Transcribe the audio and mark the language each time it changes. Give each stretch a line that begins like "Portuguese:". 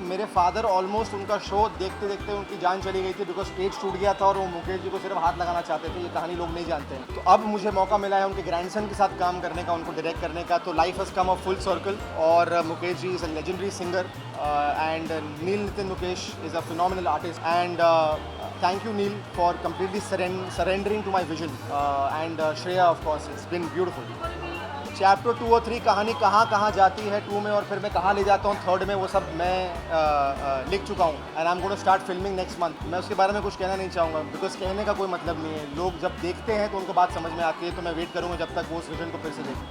Hindi: मेरे father almost उनका show देखते देखते उनकी जान चली गई थी, बिकॉज स्टेज टूट गया था और वो मुकेश जी को सिर्फ हाथ लगाना चाहते थे. ये कहानी लोग नहीं जानते हैं. तो अब मुझे मौका मिला है उनके ग्रैंडसन के साथ काम करने का, उनको डायरेक्ट करने का.
English: तो life has come a full circle. और Mukesh ji is a legendary singer and Neil Nitin Mukesh is a phenomenal artist. And thank you Neil for completely surrendering to my vision and Shreya of course, it's been beautiful.
Hindi: Chapter 2 और 3 कहानी कहाँ जाती है 2 में और फिर मैं कहाँ ले जाता हूँ 3rd में, वो सब मैं लिख चुका हूँ.
English: And I am going to start filming next month.
Hindi: मैं उसके बारे में कुछ कहना नहीं चाहूँगा, बिकॉज कहने का कोई मतलब नहीं है. लोग जब देखते हैं तो उनको बात समझ में आती है. तो मैं वेट करूँगा जब तक वो उस विजन को फिर से देखें.